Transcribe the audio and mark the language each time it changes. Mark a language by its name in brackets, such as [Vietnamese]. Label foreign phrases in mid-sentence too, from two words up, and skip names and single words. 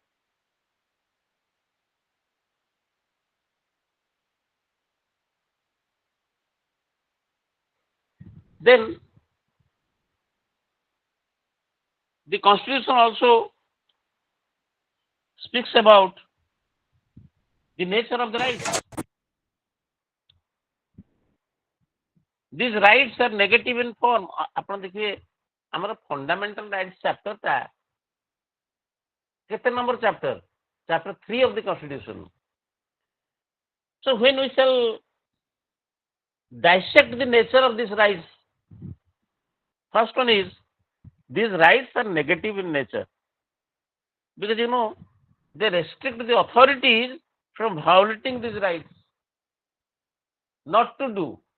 [English] Then the Constitution also speaks about the nature of the rights. These rights are negative in form. [Odia] ଆପଣ ଦେଖିବେ ଆମର [English] fundamental rights chapter [Odia] ଟା କେତେ [English] number chapter? Chapter 3 of the Constitution. So when we shall dissect the nature of these rights, first one is these rights are negative in nature because they restrict the authorities from violating these rights, not to do.